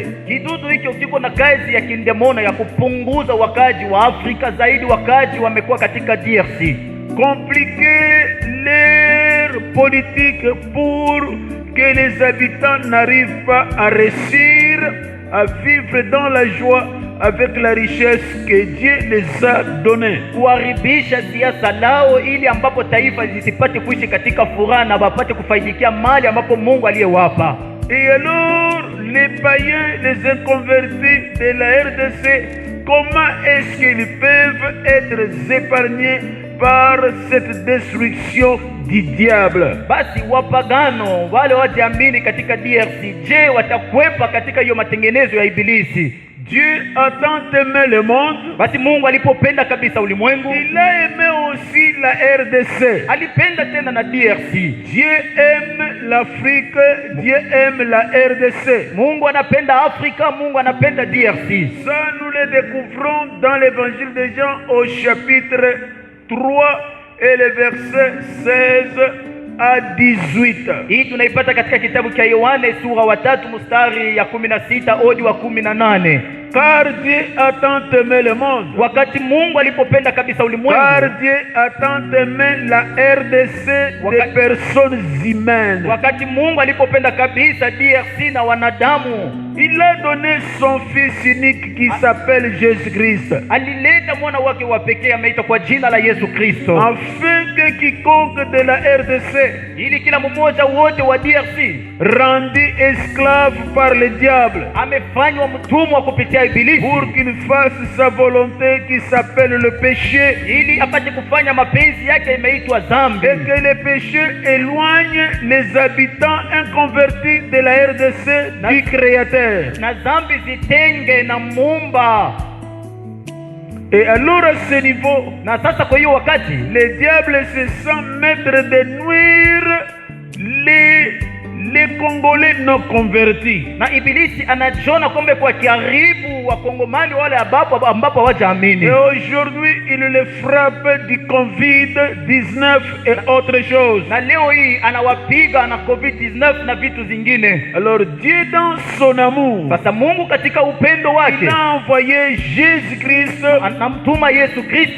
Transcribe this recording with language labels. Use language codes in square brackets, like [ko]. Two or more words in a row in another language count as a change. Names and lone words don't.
[sw] Kidudu hicho kiko na kazi ya kindemona ya kupunguza wakaji wa Afrika, zaidi wakaji wamekuwa katika DRC, [fr] Compliquer les meilleure politique pour que les habitants n'arrivent pas à réussir à vivre dans la joie avec la richesse que Dieu les a donnée. [sw] Kuharibisha siasa lao ili ambapo taifa zisipate kuishi katika furaha na wapate kufaidikia mali ambapo Mungu aliyewapa. [fr] Et alors, les païens, les inconvertis de la RDC, comment est-ce qu'ils peuvent être épargnés par cette destruction du diable? [sw] Basi wapagano wale wajiamini katika DRC, je, watakwepa katika hiyo matengenezo ya ibilisi? [fr] Dieu a tant aimé le monde. [sw] Basi Mungu alipopenda kabisa ulimwengu, [fr] il a aimé aussi la RDC. [sw] Alipenda tena na DRC. [fr] Dieu aime l'Afrique, Dieu aime la RDC. [sw] Mungu anapenda Afrika, Mungu anapenda DRC. [fr] Ça nous le découvrons dans l'évangile de Jean au chapitre 3 et le verset 16 à 18. [sw] Hii tunaipata katika kitabu cha Yohane sura wa 3 mstari ya 16 hadi wa 18. [fr] Car Dieu a tant aimé le monde. [sw] Wakati Mungu alipopenda kabisa ulimwengu. [fr] Car Dieu a tant aimé la RDC des personnes humaines. [sw] Wakati Mungu alipopenda kabisa DRC na wanadamu. [fr] Il a donné son fils unique qui s'appelle Jésus-Christ. [sw] Alileta mwana wake wa pekee ameitwa kwa jina la Yesu Kristo. [fr] Afin que quiconque de la RDC, [sw] ili kila mmoja wote wa DRC, [fr] rendu esclave par le diable, [sw] amefanywa mtumwa kupitia ibilisi, [fr] pour qu'il fasse sa volonté qui s'appelle le péché, [sw] ili apate kufanya mapenzi yake imeitwa dhambi, [fr] et que le péché éloigne les habitants inconvertis de la RDC du Créateur. [sw] Na dhambi zitenge na Muumba. [fr] Et alors à ce niveau, [sw] na sasa kwa hiyo wakati, [fr] le diable se sent maître de nuire les Congolais non convertis. [sw] Na ibilisi anajiona kwamba kwa kiharibu wa Kongomani wale ambapo hawajaamini. [fr] Et aujourd'hui il les frappe du Covid-19 et autre chose. [sw] Na leo hii anawapiga na Covid-19 na vitu zingine. [fr] Alors Dieu dans son amour, [sw] sasa Mungu katika upendo wake, [fr] il a envoyé Jésus-Christ, [sw] anamtuma Yesu Kristo